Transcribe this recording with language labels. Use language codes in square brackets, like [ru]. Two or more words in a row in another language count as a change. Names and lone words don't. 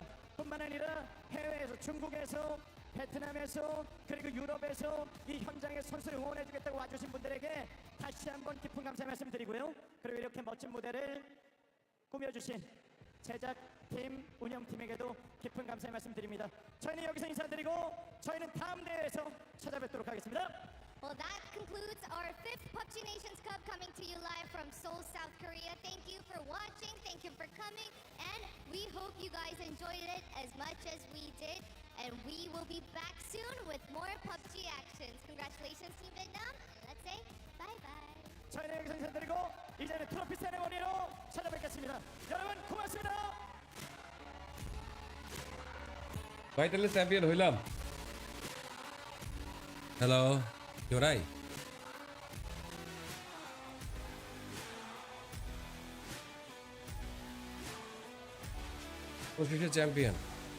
[ko] 뿐만 아니라 해외에서, 중국에서, 베트남에서, 그리고 유럽에서 이 현장에 선수를 응원해 주겠다고 와주신 분들에게 다시 한번 깊은 감사의 말씀드리고요. 그리고 이렇게 멋진 무대를 꾸며주신 제작팀, 운영팀에게도 깊은 감사의 말씀드립니다. 저희는 여기서 인사드리고 저희는 다음 대회에서 찾아뵙도록 하겠습니다. [en] Well, that concludes our 5th PUBG Nations Cup coming to you live from Seoul, South Korea. Thank you for watching, thank you for coming, and we hope you guys enjoyed it as much as we did. And we will be back soon with more PUBG actions. Congratulations, Team Vietnam. Let's say bye-bye. [ko] 저희는 여기서 인사드리고 이제는 트로피 세레머니로 찾아뵙겠습니다. 여러분 고맙습니다. [bn] ভাইটালে চ্যাম্পিয়ন হইলাম। হ্যালো জোরাই অফিসিয়াল চ্যাম্পিয়ন।